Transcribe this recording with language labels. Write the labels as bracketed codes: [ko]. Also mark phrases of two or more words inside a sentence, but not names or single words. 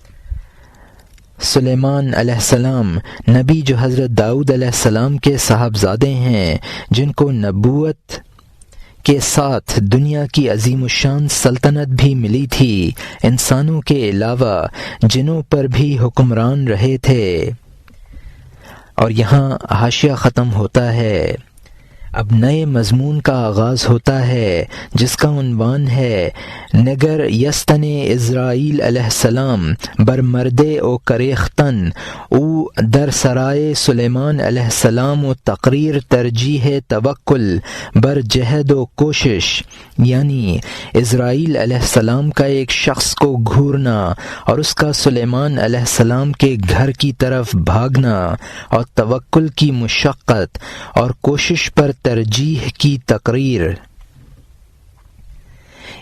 [ur] سلیمان علیہ السلام نبی جو حضرت داؤد علیہ السلام کے صاحبزادے ہیں، جن کو نبوت کے ساتھ دنیا کی عظیم الشان سلطنت بھی ملی تھی، انسانوں کے علاوہ جنوں پر بھی حکمران رہے تھے. اور یہاں حاشیہ ختم ہوتا ہے. اب نئے مضمون کا آغاز ہوتا ہے جس کا عنوان ہے [fa] نگر یستن اسرائیل علیہ السلام بر مردے او کریختن او در سرائے سلیمان علیہ السلام و تقریر ترجیح توکل بر جہد و کوشش. [ur] یعنی اسرائیل علیہ السلام کا ایک شخص کو گھورنا اور اس کا سلیمان علیہ السلام کے گھر کی طرف بھاگنا اور توکل کی مشقت اور کوشش پر ترجیح کی تقریر.